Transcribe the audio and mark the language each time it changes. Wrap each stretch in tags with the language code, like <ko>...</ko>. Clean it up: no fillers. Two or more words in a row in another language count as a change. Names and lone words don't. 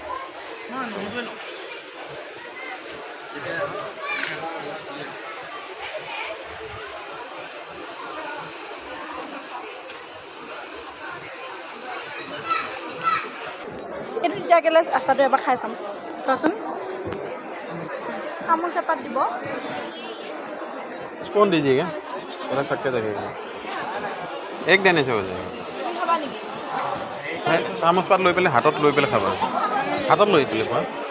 <as>এইটো তেতিয়া কেলে আচাৰটো এবাৰ খাই চাম চোৱাচোন। চামুচ এপাত দিব।</as> <hi>स्पून दीजिएगा, रख सकते देखिएगा। एक देने से हो जाएगा।</hi> <as>খাবা নেকি? চামুচ পাত লৈ পেলাই হাতত লৈ পেলাই খাবা, হাতত লৈ পেলাই খোৱা।</as>